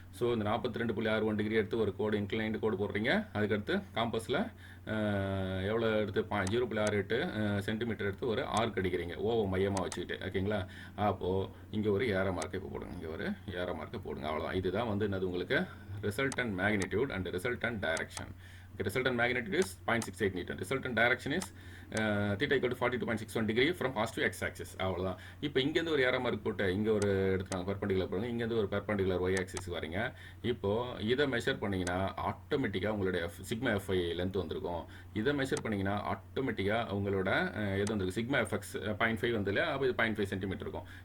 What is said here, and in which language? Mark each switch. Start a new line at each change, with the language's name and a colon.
Tamil: So இந்த 42.61 degree எடுத்து ஒரு கோடு இன்க்ளைன்டு கோடு போடுறீங்க. அதுக்கடுத்து காம்பஸில் எவ்வளோ எடுத்து 0.68 சென்டிமீட்டர் எடுத்து ஒரு ஆர்க் அடிக்கிறீங்க ஓவ மையமாக வச்சுக்கிட்டு. ஓகேங்களா, அப்போது இங்கே ஒரு ஏரோ மார்க்கை இப்போ போடுங்க, இங்கே ஒரு ஏரோ மார்க்கை போடுங்க. அவ்வளோதான். இதுதான் வந்து என்னது உங்களுக்கு resultant magnitude and resultant direction.
English: Resultant magnitude is 0.68 Newton. Resultant direction is theta equal to 42.61 degree from positive x axis.
Tamil: அவ்வளோதான். இப்போ இங்கேருந்து ஒரு ஏரோ மார்க் போட்டு இங்கே ஒரு எடுத்துக்காங்க பெர்பெண்டிகுலர் போடுங்க. இங்கேருந்து ஒரு பெர்பெண்டிகுலர் y axis வரீங்க. இப்போது இதை மெஷர் பண்ணிங்கன்னா ஆட்டோமேட்டிக்காக உங்களுடைய சிக்மா எஃப்ஐ லென்த் வந்திருக்கும். இதை மெஷர் பண்ணிங்கன்னா ஆட்டோமேட்டிக்காக உங்களோட எது வந்திருக்கு சிக்மா எஃப்எக்ஸ் 0.5 வந்து இல்லையா, அப்போ இது 0.5 சென்டிமீட்டர் இருக்கும்.